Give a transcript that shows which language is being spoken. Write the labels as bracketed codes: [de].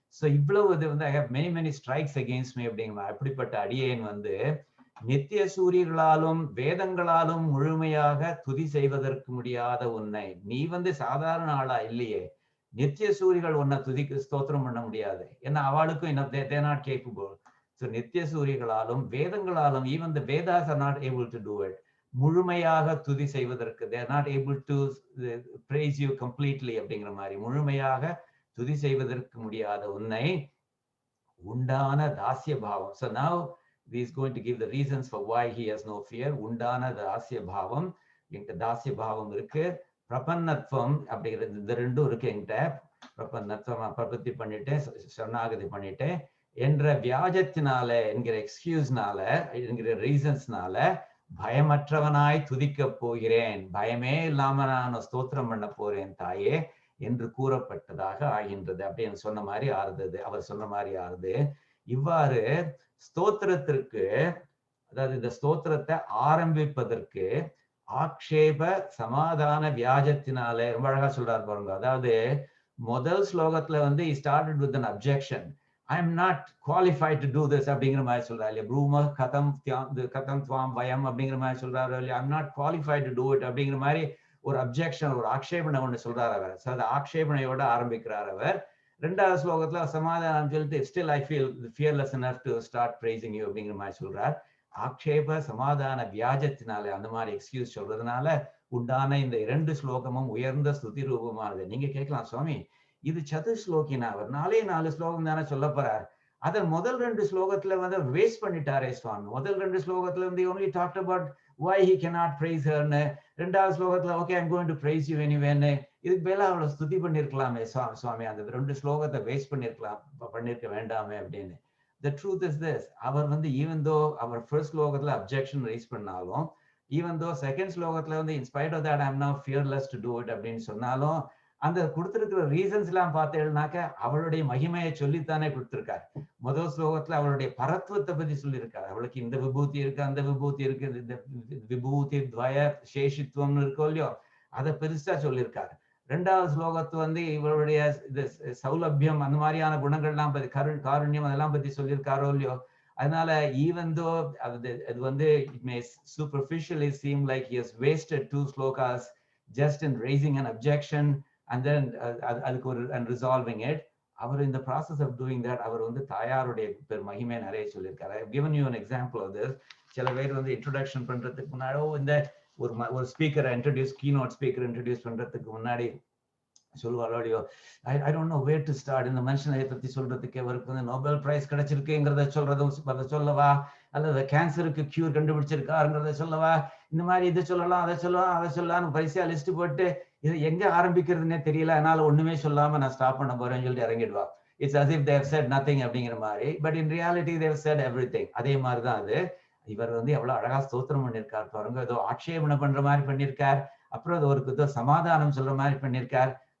[ta] So இவ்வளவு இது வந்து [en] I have many strikes against me [ta] அப்படிங்கிற அப்படிப்பட்ட அடியேன் வந்து நித்திய சூரியர்களாலும் வேதங்களாலும் முழுமையாக துதி செய்வதற்கு முடியாத உன்னை, நீ வந்து சாதாரண ஆளா இல்லையே. நித்திய சூரிகள் உன்னை துதிக்கு ஸ்தோத்திரம் பண்ண முடியாது, ஏன்னா அவளுக்கும் [en] they are not capable. So [ta] நித்திய சூரியர்களாலும் வேதங்களாலும் [en] even the Vedas are not able to do it. [ta] முழுமையாக துதி செய்வதற்கு [en] they are not able to praise you completely [ta] அப்படிங்கிற மாதிரி முழுமையாக துதி செய்வதற்கு முடியாத உன்னை உண்டான தாசிய பாவம். [en] So now he is going to give the reasons for why he has no fear. [ta] உண்டான தாசிய பாவம், என்கிட்ட தாசிய பாவம் இருக்கு. பிரபன்னத்துவம் அப்படிங்கிறது இந்த ரெண்டும் இருக்கு என்கிட்ட. பிரபன்னத்துவம் பிரபத்தி பண்ணிட்டேன், சரணாகதி பண்ணிட்டேன் என்ற வியாஜத்தினால, என்கிற எக்ஸ்கியூஸ்னால, என்கிற ரீசன்ஸ்னால பயமற்றவனாய் துதிக்க போகிறேன், பயமே இல்லாம நான் ஸ்தோத்திரம் பண்ண போறேன் தாயே என்று கூறப்பட்டதாக ஆகின்றது. அப்படின்னு சொன்ன மாதிரி ஆறுது, அவர் சொன்ன மாதிரி ஆறுது. இவ்வாறு ஸ்தோத்திரத்திற்கு, அதாவது இந்த ஸ்தோத்திரத்தை ஆரம்பிப்பதற்கு ஆக்ஷேப சமாதான வியாஜத்தினாலே, ரொம்ப அழகா சொல்றாரு பாருங்க. அதாவது முதல் ஸ்லோகத்துல வந்து [en] he started with an objection. I am not qualified to do this [ta] அப்படிங்கிற மாதிரி சொல்றாரு இல்லையா. ப்ரூம கதம் துவாம் பயம் அப்படிங்கிற மாதிரி சொல்றாரு இல்லையா. [en] I'm not qualified to do it [ta] அப்படிங்கிற மாதிரி ஒரு அப்ஜெக்ஷன், ஒரு ஆக்ஷேபனை ஒன்று சொல்றாரு அவர். ஸோ அந்த ஆக்ஷேபனையோட ஆரம்பிக்கிறார் அவர். ரெண்டாவது ஸ்லோகத்துல சமாதானம் சொல்லிட்டு [en] still I feel fearless enough to start praising you [ta] அப்படிங்கிற மாதிரி சொல்றார். ஆக்ஷேப சமாதான வியாஜத்தினால, அந்த மாதிரி எக்ஸ்கியூஸ் சொல்றதுனால உண்டான இந்த 2 ஸ்லோகமும் உயர்ந்த ஸ்துதி ரூபமானது. நீங்க கேட்கலாம், சுவாமி இது சதுஸ்லோகினா, அவர் 4 ஸ்லோகம் தானே சொல்ல போறார். அதன் முதல் 2 ஸ்லோகத்துல வந்து வேஸ்ட் பண்ணிட்டாரே சுவாமி. முதல் 2 ஸ்லோகத்துல வந்து [en] only talked about why he cannot praise her [ta] ன்னு, ரெண்டாவது ஸ்லோகத்துல [en] okay I'm going to praise you anyway [ta] ன்னு, இதுக்கு மேல அவளை ஸ்துதி பண்ணிருக்கலாமே சுவாமி, அந்த 2 ஸ்லோகத்தை வேஸ்ட் பண்ணிருக்க வேண்டாமே அப்படின்னு. [en] The truth is this, [ta] அவர் வந்து even though அவர் first ஸ்லோகத்துல objection raise பண்ணாலும், even though second ஸ்லோகத்துல வந்து [en] in spite of that I'm now fearless to do it [ta] அப்படின்னு சொன்னாலும், அந்த கொடுத்திருக்கிற ரீசன்ஸ் எல்லாம் பார்த்தேன்னாக்க அவளுடைய மகிமையை சொல்லித்தானே கொடுத்திருக்காரு. முதல் ஸ்லோகத்துல அவளுடைய பரத்துவத்தை பத்தி சொல்லியிருக்காரு. அவளுக்கு இந்த விபூதி இருக்கு, அந்த விபூதி இருக்கு, இந்த விபூதி துவய சேஷித்துவம்னு இருக்கோ இல்லையோ, அதை பெருசா சொல்லியிருக்காரு. ரெண்டாவது ஸ்லோகத்து வந்து இவருடைய சௌலபியம், அந்த மாதிரியான குணங்கள்லாம் பத்தி, காருண்யம் அதெல்லாம் பத்தி சொல்லியிருக்காரோ இல்லையோ. [en] அதனால even though அது வந்து it may superficially seem like he has wasted 2 slokas just in raising an objection and then [ta] அதுக்கு ஒரு [en] and resolving it. [ta] Our [en] in the process of doing that [ta] அவர் வந்து தாயாருடைய மகிமை நிறைய சொல்லியிருக்காரு. [en] I've given you an example of this. [ta] சில பேர் வந்து இன்ட்ரோடக்ஷன் பண்றதுக்கு முன்னாடி இந்த ஒரு ஸ்பீக்கரை கீனோட் ஸ்பீக்கர் இன்ட்ரடியூஸ் பண்றதுக்கு முன்னாடி சொல்லுவாரோடையோ, [en] I don't know where to start. [ta] இந்த மனுஷனை பத்தி சொல்றதுக்கு அவருக்கு வந்து நோபல் பிரைஸ் கிடைச்சிருக்குங்கிறத அதை சொல்லவா, அல்லது கேன்சருக்கு கியூர் கண்டுபிடிச்சிருக்காருங்கிறத சொல்லவா, இந்த மாதிரி இதை சொல்லலாம் அதை சொல்லலாம் பரிசையா லிஸ்ட் போட்டு இது எங்க ஆரம்பிக்கிறதுனே தெரியல, அதனால ஒண்ணுமே சொல்லாம நான் ஸ்டாப் பண்ண போறேன்னு சொல்லிட்டு இறங்கிடுவா. [en] It's as if they have said nothing [ta] அப்படிங்கிற மாதிரி. [en] But in reality they have said everything. [ta] அதே மாதிரிதான் அது. இவர் வந்து எவ்வளவு அழகா ஸ்தோத்திரம் பண்ணியிருக்கார் பாருங்க. ஏதோ ஆட்சேபனை பண்ற மாதிரி பண்ணியிருக்கார், அப்புறம் அது ஒரு ஏதோ சமாதானம் சொல்ற மாதிரி பண்ணியிருக்கார்.